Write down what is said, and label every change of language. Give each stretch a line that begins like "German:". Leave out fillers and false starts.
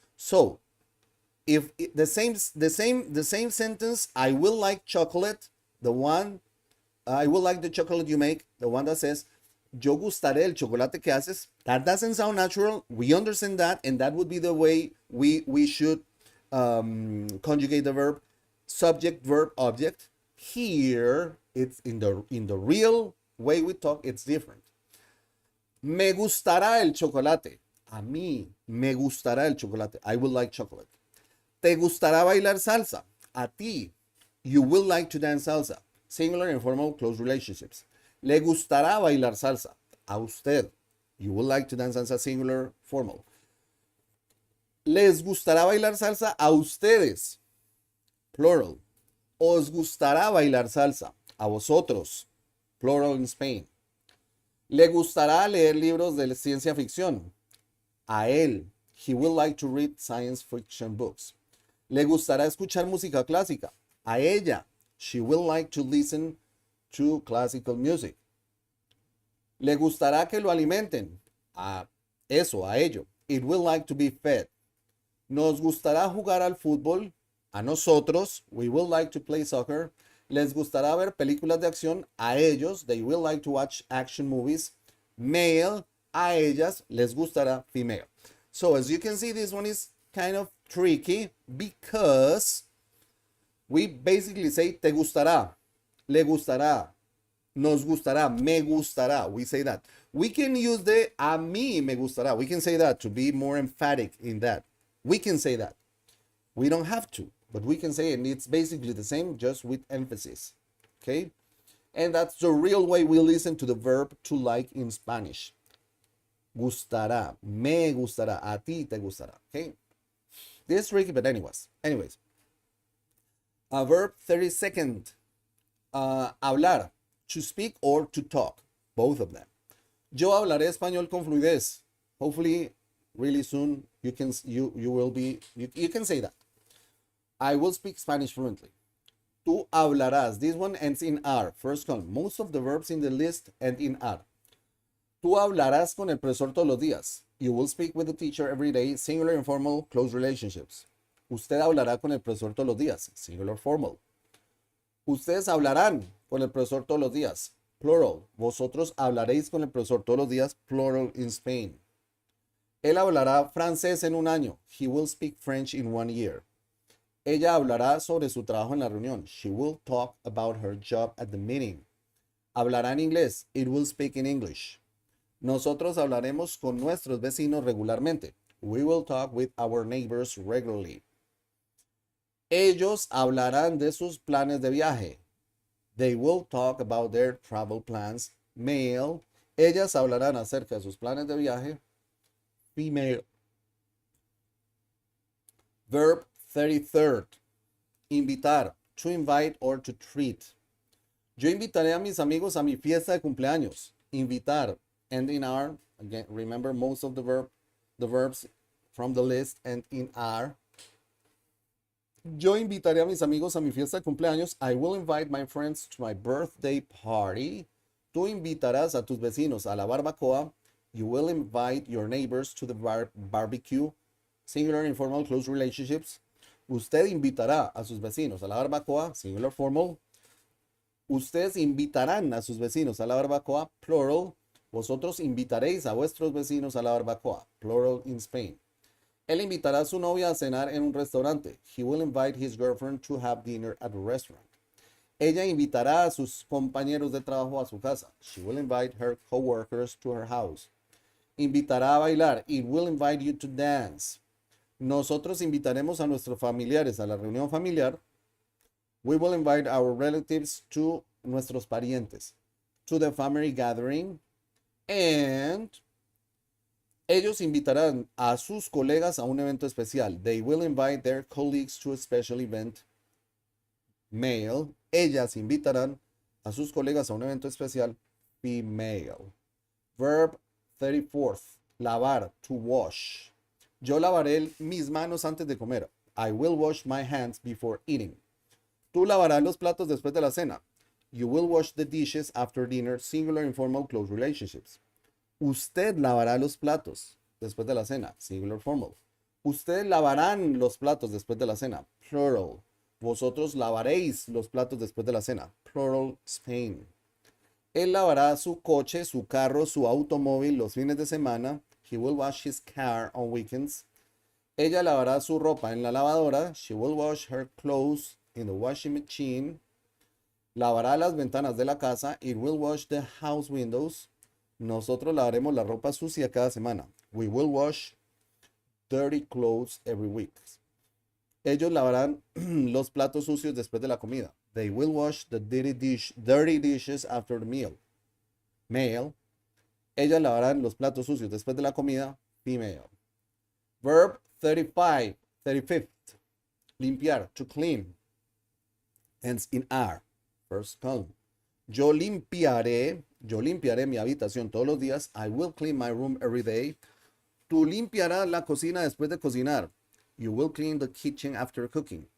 English: So, if the same sentence, I will like chocolate, the one, I will like the chocolate you make, the one that says,
Spanish: yo gustaré el chocolate que haces,
English: that doesn't sound natural. We understand that, and that would be the way we should conjugate the verb, subject, verb, object. Here, it's in the real way we talk, it's different.
Spanish: Me gustará el chocolate. A mí me gustará el chocolate.
English: I will like chocolate.
Spanish: Te gustará bailar salsa. A ti,
English: you will like to dance salsa. Singular, informal, close relationships.
Spanish: Le gustará bailar salsa. A usted,
English: you will like to dance salsa. Singular, formal.
Spanish: Les gustará bailar salsa a ustedes. Plural. Os gustará bailar salsa. A vosotros.
English: Plural in Spain.
Spanish: Le gustará leer libros de ciencia ficción. A él.
English: He will like to read science fiction books.
Spanish: Le gustará escuchar música clásica. A ella.
English: She will like to listen to classical music.
Spanish: Le gustará que lo alimenten. A eso, a ello.
English: It will like to be fed.
Spanish: Nos gustará jugar al fútbol. A nosotros,
English: we will like to play soccer.
Spanish: Les gustará ver películas de acción. A ellos,
English: they will like to watch action movies. Male,
Spanish: a ellas, les gustará.
English: Female. So as you can see, this one is kind of tricky because we basically say
Spanish: te gustará, le gustará, nos gustará, me gustará.
English: We say that. We can use the
Spanish: a mí me gustará.
English: We can say that to be more emphatic in that. We can say that. We don't have to, but we can say it, and it's basically the same, just with emphasis. Okay? And that's the real way we listen to the verb to like in Spanish.
Spanish: Gustará, me gustará, a ti te gustará.
English: Okay? This is tricky, but anyways. Verb 32nd. Hablar, to speak or to talk. Both of them.
Spanish: Yo hablaré español con fluidez.
English: Hopefully, really soon, you can say that. I will speak Spanish fluently.
Spanish: Tú hablarás.
English: This one ends in R. First column. Most of the verbs in the list end in R.
Spanish: Tú hablarás con el profesor todos los días.
English: You will speak with the teacher every day. Singular, informal, close relationships.
Spanish: Usted hablará con el profesor todos los días.
English: Singular, formal.
Spanish: Ustedes hablarán con el profesor todos los días. Plural. Vosotros hablaréis con el profesor todos los días.
English: Plural in Spain.
Spanish: Él hablará francés en un año.
English: He will speak French in 1 year.
Spanish: Ella hablará sobre su trabajo en la reunión.
English: She will talk about her job at the meeting.
Spanish: Hablará en inglés.
English: It will speak in English.
Spanish: Nosotros hablaremos con nuestros vecinos regularmente.
English: We will talk with our neighbors regularly.
Spanish: Ellos hablarán de sus planes de viaje.
English: They will talk about their travel plans. Male.
Spanish: Ellas hablarán acerca de sus planes de viaje.
English: Female. Verb 33rd. Invitar. To invite or to treat.
Spanish: Yo invitaré a mis amigos a mi fiesta de cumpleaños. Invitar.
English: Ending R. Again, remember most of the verbs from the list end in are.
Spanish: Yo invitaré a mis amigos a mi fiesta de cumpleaños.
English: I will invite my friends to my birthday party.
Spanish: Tú invitarás a tus vecinos a la barbacoa.
English: You will invite your neighbors to the barbecue. Singular, informal, close relationships.
Spanish: Usted invitará a sus vecinos a la barbacoa.
English: Singular, formal.
Spanish: Ustedes invitarán a sus vecinos a la barbacoa. Plural. Vosotros invitaréis a vuestros vecinos a la barbacoa.
English: Plural in Spain.
Spanish: Él invitará a su novia a cenar en un restaurante.
English: He will invite his girlfriend to have dinner at a restaurant.
Spanish: Ella invitará a sus compañeros de trabajo a su casa.
English: She will invite her coworkers to her house.
Spanish: Invitará a bailar.
English: It will invite you to dance.
Spanish: Nosotros invitaremos a nuestros familiares a la reunión familiar.
English: We will invite our relatives to
Spanish: nuestros parientes
English: to the family gathering.
Spanish: And ellos invitarán a sus colegas a un evento especial.
English: They will invite their colleagues to a special event. Male.
Spanish: Ellas invitarán a sus colegas a un evento especial.
English: Female. Verb 34th. Lavar. To wash.
Spanish: Yo lavaré mis manos antes de comer.
English: I will wash my hands before eating.
Spanish: Tú lavarás los platos después de la cena.
English: You will wash the dishes after dinner. Singular, informal, close relationships.
Spanish: Usted lavará los platos después de la cena.
English: Singular, formal.
Spanish: Ustedes lavarán los platos después de la cena. Plural. Vosotros lavaréis los platos después de la cena.
English: Plural, Spain.
Spanish: Él lavará su coche, su carro, su automóvil los fines de semana.
English: He will wash his car on weekends.
Spanish: Ella lavará su ropa en la lavadora.
English: She will wash her clothes in the washing machine.
Spanish: Lavará las ventanas de la casa.
English: It will wash the house windows.
Spanish: Nosotros lavaremos la ropa sucia cada semana.
English: We will wash dirty clothes every week.
Spanish: Ellos lavarán los platos sucios después de la comida.
English: They will wash the dirty dishes after the meal. Male.
Spanish: Ellas lavarán los platos sucios después de la comida.
English: Female. Verb 35th. Limpiar. To clean. Ends in R. First column.
Spanish: Yo limpiaré mi habitación todos los días.
English: I will clean my room every day.
Spanish: Tú limpiarás la cocina después de cocinar.
English: You will clean the kitchen after cooking.